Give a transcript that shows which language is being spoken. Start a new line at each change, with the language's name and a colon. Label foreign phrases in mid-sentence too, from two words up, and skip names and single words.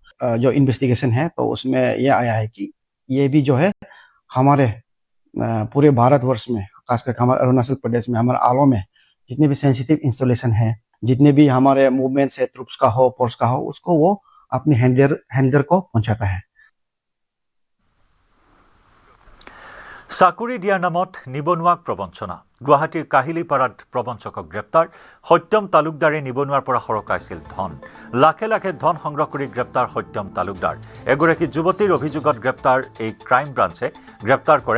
Hindi: जो इन्वेस्टिगेशन है तो उसमें यह आया है कि ये भी जो है हमारे पूरे भारतवर्ष में, खासकर हमारे अरुणाचल प्रदेश में, हमारे आलो में जितने भी
English: sensitive installation
Hindi: है, जितने भी हमारे मूवमेंट्स है, ट्रुप्स का हो, फोर्स का हो, उसको वो अपने हैंडलर को पहुंचाता है।
Assamese: চাকৰি দিয়াৰ নামত নিবনুৱাক প্ৰবঞ্চনা। গুৱাহাটীৰ কাহিলীপাৰাত প্ৰবঞ্চকক গ্ৰেপ্তাৰ। সত্যম তালুকদাৰে নিবনুৱাৰ পৰা সৰকাইছিল ধন। লাখে লাখে ধন সংগ্ৰহ কৰি গ্ৰেপ্তাৰ সত্যম তালুকদাৰ। এগৰাকী যুৱতীৰ অভিযোগত গ্ৰেপ্তাৰ এই ক্ৰাইম ব্ৰাঞ্চে গ্ৰেপ্তাৰ কৰে।